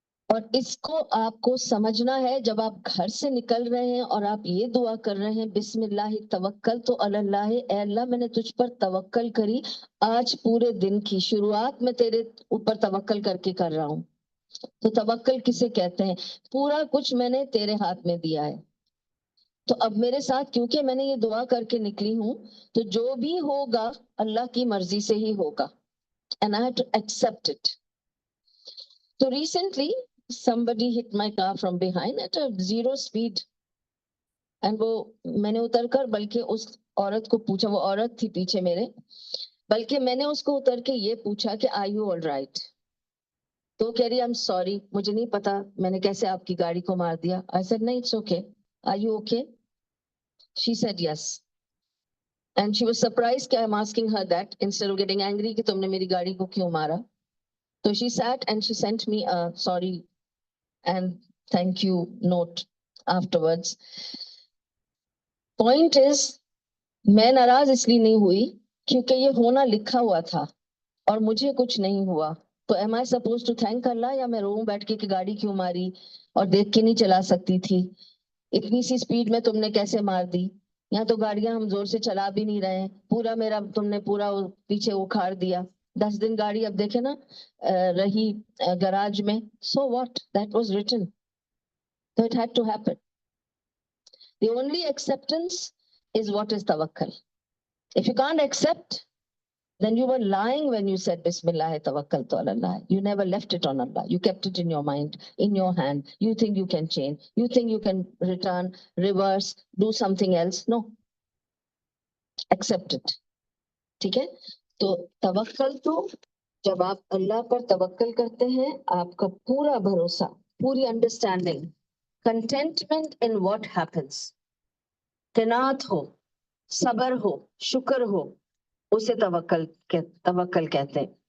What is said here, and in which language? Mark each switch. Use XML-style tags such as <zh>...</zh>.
<ur>اور اس کو آپ کو سمجھنا ہے جب آپ گھر سے نکل رہے ہیں اور آپ یہ دعا کر رہے ہیں بسم اللہ توکلت علی اللہ، اے اللہ میں نے تجھ پر توکل کری، آج پورے دن کی شروعات میں تیرے اوپر توکل کر کے کر رہا ہوں. تو توکل کسے کہتے ہیں؟ پورا کچھ میں نے تیرے ہاتھ میں دیا ہے. تو اب میرے ساتھ کیونکہ میں نے یہ دعا کر کے نکلی ہوں تو جو بھی ہوگا اللہ کی مرضی سے ہی ہوگا.</ur> <en>And I have to accept it. So recently somebody hit my car from behind at a zero speed.</en> <ur>And وہ میں نے اتر کر بلکہ اس عورت کو پوچھا، وہ عورت تھی پیچھے میرے، بلکہ میں نے اس کو اتر کے یہ پوچھا کہ</ur> <en>are you all right؟</en> <ur>تو کہہ رہی</ur> <en>I'm sorry،</en> <ur>مجھے نہیں پتا میں نے کیسے آپ کی گاڑی کو مار دیا.</ur> <en>I said</en> <ur>نہیں</ur> <en>it's okay. Are you okay؟ She said yes. And she was surprised</en> <ur>کہ</ur> <en>I'm asking her that instead of getting angry</en> <ur>کہ تم نے میری گاڑی کو کیوں مارا.</ur> <en>So she sat and she sent me a sorry and thank you note afterwards. Point is</en> <ur>میں ناراض اس لیے نہیں ہوئی کیونکہ یہ ہونا لکھا ہوا تھا اور مجھے کچھ نہیں ہوا. تو</ur> <en>am I supposed to thank</en> <ur>اللہ، یا میں روؤں بیٹھ کے کہ گاڑی کیوں ماری اور دیکھ کے نہیں چلا سکتی تھی، اتنی سی سپیڈ میں تم نے کیسے مار دی؟ یہاں تو گاڑیاں ہم زور سے چلا بھی نہیں رہے ہیں، پورا میرا تم نے پورا پیچھے اکھاڑ دیا. 10 دن گاڑی اب دیکھے نا رہی گراج میں.</ur> <en>So what? That was written. So it had to happen. The only acceptance is what is tawakkal. If you can't accept, then you were lying when you said Bismillah tawakkaltu ala Allah. You never left it on Allah. You kept it in your mind, in your hand. You think you can change. You think you can return, reverse, do something else. No. Accept it.</en> <ur>ٹھیک ہے. تو توکل تو جب آپ اللہ پر توکل کرتے ہیں آپ کا پورا بھروسہ، پوری</ur> <en>understanding, contentment in what happens,</en> <ur>قناعت ہو، صبر ہو، شکر ہو، اسے توکل کہتے ہیں.</ur>